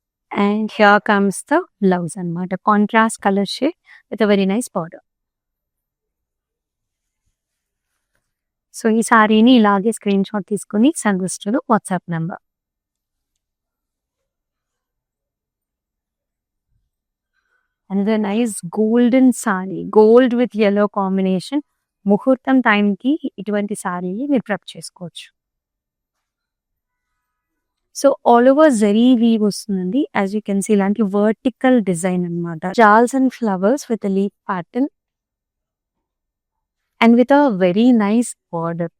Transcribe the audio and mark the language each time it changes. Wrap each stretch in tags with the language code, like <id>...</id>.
<en>And here comes the blouse అనమాట, contrast colour shade with very nice border.</en> <te>So ఈ సారీని ఇలాగే screen shot తీసుకుని</te> <en>సందిస్ట్ to the WhatsApp number. Another nice golden saree, gold with yellow combination.</en> <te>ముహూర్తం టైంకి ఇటువంటి సారీని మీరు prep చేసుకోవచ్చు.</te> <en>So all over zari weave వస్తుందండి. As you can see ఇలాంటి vertical design అనమాట, జాల్స్ and flowers with leaf pattern and with a very nice border.</en>